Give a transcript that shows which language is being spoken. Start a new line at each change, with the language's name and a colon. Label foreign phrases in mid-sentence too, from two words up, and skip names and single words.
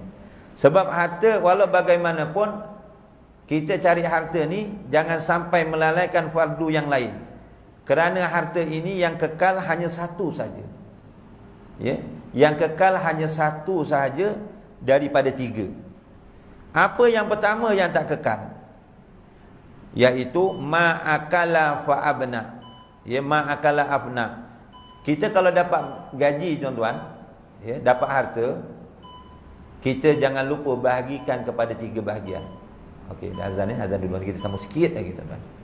Malay: Sebab harta walau bagaimanapun kita cari harta ni jangan sampai melalaikan fardu yang lain. Kerana harta ini yang kekal hanya satu saja. Ya, yang kekal hanya satu sahaja daripada tiga. Apa yang pertama yang tak kekal?
Arabic: Iaitu ma'akala fa'abna. Ya, ma'akala abna.
Malay: Kita kalau dapat gaji tuan-tuan, ya, dapat harta, kita jangan lupa bahagikan kepada tiga bahagian. Okey, dah azan ni, azan dulu kita sambung sikit lagi tuan-tuan.